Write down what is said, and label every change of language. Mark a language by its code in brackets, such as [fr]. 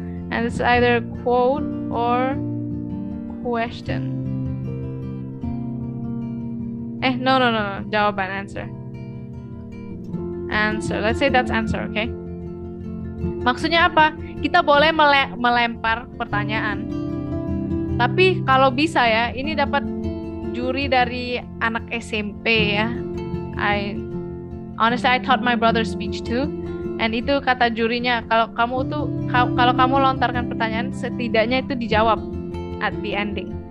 [en] And it's either quote or question. No. Jawaban, answer. Let's say that's answer, okay? [id] Maksudnya apa? Kita boleh melempar pertanyaan. Tapi kalau bisa ya, ini dapat juri dari anak SMP ya. [en] Honestly, I taught my brother speech too. [id] And itu kata jurinya, kalau kamu lontarkan pertanyaan, setidaknya itu dijawab [en] at the ending.